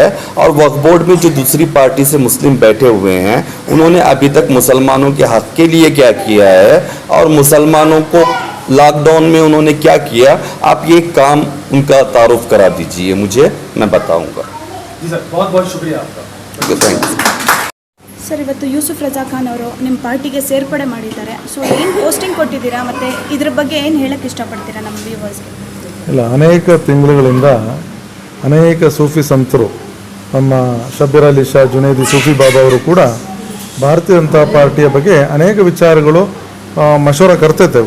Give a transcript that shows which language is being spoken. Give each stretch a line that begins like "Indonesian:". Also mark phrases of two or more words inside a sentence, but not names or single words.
Hindi: और वक्फ बोर्ड में जो दूसरी पार्टी से मुस्लिम बैठे हुए हैं उन्होंने अभी तक मुसलमानों के हक के लिए क्या किया है? और मुसलमानों को लॉकडाउन में उन्होंने क्या किया? आप ये काम उनका तारुफ करा दीजिए मुझे, मैं बताऊंगा। जी सर, बहुत बहुत शुक्रिया आपका।
English: thank you.
Kannada: ಸರ್, ಇವತ್ತು ಯೂಸುಫ್ ರಜಾ ಖಾನ್ ಅವರು ನಿಮ್ಮ ಪಾರ್ಟಿಗೆ ಸೇರ್ಪಡೆ ಮಾಡಿದ್ದಾರೆ. ಸೊ ಏನು ಪೋಸ್ಟಿಂಗ್ ಕೊಟ್ಟಿದ್ದೀರಾ ಮತ್ತು ಇದ್ರ ಬಗ್ಗೆ ಏನು ಹೇಳಕ್ಕೆ ಇಷ್ಟಪಡ್ತೀರಾ ನಮ್ಮ ವ್ಯೂವರ್ಸ್ಗೆ? ಇಲ್ಲ, ಅನೇಕ ತಿಂಗಳುಗಳಿಂದ ಅನೇಕ ಸೂಫಿ ಸಂತರು, ನಮ್ಮ ಶಬ್ಬೀರ್ ಅಲಿ ಶಾ, ಜುನೇದಿ ಸೂಫಿ ಬಾಬಾ ಅವರು ಕೂಡ ಭಾರತೀಯ ಜನತಾ ಪಾರ್ಟಿಯ ಬಗ್ಗೆ ಅನೇಕ ವಿಚಾರಗಳು ಮಶವರ ಕರ್ತಿದ್ದೆವು.